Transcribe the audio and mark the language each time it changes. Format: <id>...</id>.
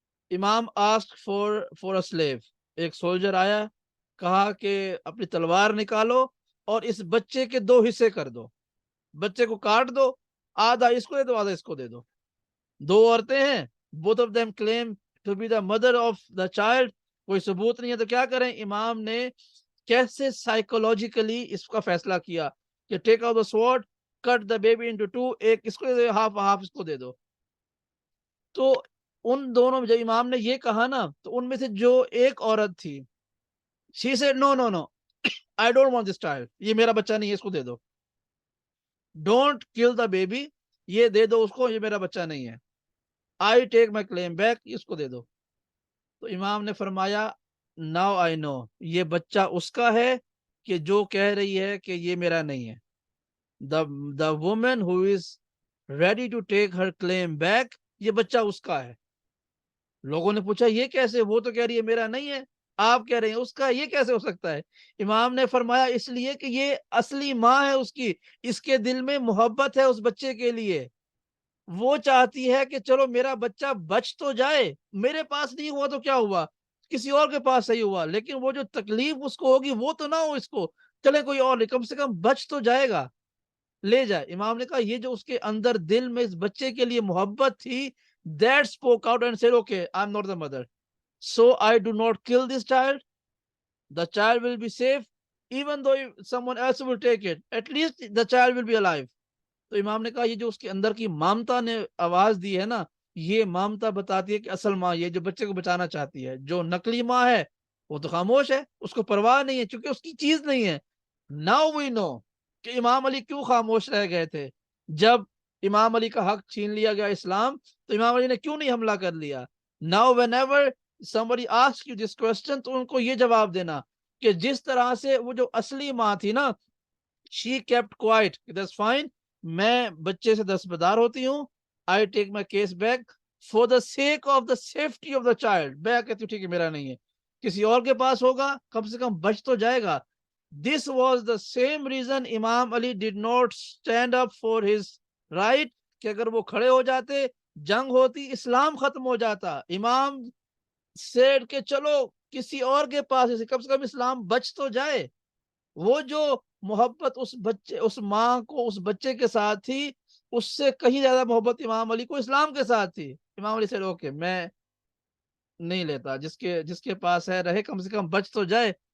<ur>امام</ur> <en>asked for a slave۔</en> <ur>ایک soldier آیا، کہا کہ اپنی تلوار نکالو اور اس بچے کے دو حصے کر دو، بچے کو کاٹ دو، آدھا اس کو دے دو، آدھا اس کو دے دو۔ دو عورتیں ہیں،</ur> <en>both of them claim to be the mother of the child،</en> <ur>کوئی ثبوت نہیں ہے، تو کیا کریں؟ امام نے کیسے سائیکولوجیکلی اس کا فیصلہ کیا</ur> <en>کہ take out the sword, cut the baby into two,</en> <ur>ایک اس کو دے دو,</ur> <en>half</en> <ur>اس کو دے دو. تو ان دونوں میں جب امام نے یہ کہا نا, تو ان میں سے جو ایک عورت تھی,</ur> <en>she said no no no, I don't want this child,</en> <ur>یہ میرا بچہ نہیں ہے, اس کو دے دو.</ur> <en>don't kill the baby,</en> <ur>یہ دے دو اس کو, یہ میرا بچہ نہیں ہے.</ur> <en>I take my claim back,</en> <ur>اس کو دے دو. تو امام نے فرمایا</ur> <en>now I know,</en> <ur>یہ بچہ اس کا ہے کہ جو کہہ رہی ہے کہ یہ میرا نہیں ہے.</ur> <en>The woman who is ready to take her claim back,</en> <ur>یہ بچہ اس کا ہے. لوگوں نے پوچھا یہ کیسے, وہ تو کہہ رہی ہے میرا نہیں ہے, آپ کہہ رہے ہیں اس کا, یہ کیسے ہو سکتا ہے؟ امام نے فرمایا اس لیے کہ یہ اصلی ماں ہے اس کی, اس کے دل میں محبت ہے اس بچے کے لیے. وہ چاہتی ہے کہ چلو میرا بچہ بچ تو جائے, میرے پاس نہیں ہوا تو کیا ہوا, کسی اور کے پاس صحیح ہوا, لیکن وہ جو تکلیف اس کو ہوگی وہ تو نہ ہو اس کو, چلے کوئی اور, کم سے کم بچ تو جائے گا, لے جائے. امام نے کہا یہ جو اس کے اندر دل میں اس بچے کے لیے محبت تھی,</ur> <en>that spoke out and said okay, I'm not the mother, so I do not kill this child, the child will be safe, even though if someone else will take it, at least the child will be alive.</en> <ur>تو امام نے کہا یہ جو اس کے اندر کی مامتا نے آواز دی ہے نا, یہ مامتا بتاتی ہے کہ اصل ماں یہ جو بچے کو بچانا چاہتی ہے. جو نقلی ماں ہے وہ تو خاموش ہے, اس کو پرواہ نہیں ہے, چونکہ اس کی چیز نہیں ہے.</ur> <en>Now we know</en> <ur>کہ امام علی کیوں خاموش رہ گئے تھے. جب امام علی کا حق چھین لیا گیا اسلام, تو امام علی نے کیوں نہیں حملہ کر لیا.</ur> <en>Now whenever somebody asks you this question,</en> <ur>تو ان کو یہ جواب دینا کہ جس طرح سے وہ جو اصلی ماں تھی نا,</ur> <en>she kept quiet, that's fine,</en> <ur>میں بچے سے دستبردار ہوتی ہوں,</ur> <en>I take my case back for the sake of the safety of the child.</en> <ur>میں کہتی ہوں ٹھیک ہے میرا نہیں ہے, کسی اور کے پاس ہوگا, کم سے کم بچ تو جائے گا.</ur> <en>This was the same reason Imam Ali did not stand up for his right,</en> <ur>کہ اگر وہ کھڑے ہو جاتے, جنگ ہوتی, اسلام ختم ہو جاتا. امام</ur> <en>said</en> <ur>کہ چلو کسی اور کے پاس, کم سے کم اسلام بچ تو جائے. وہ جو محبت اس بچے, اس ماں کو اس بچے کے ساتھ تھی, اس سے کہیں زیادہ محبت امام علی کو اسلام کے ساتھ تھی. امام علی سے اوکے میں نہیں لیتا, جس کے پاس ہے رہے, کم سے کم بچ تو جائے.</ur>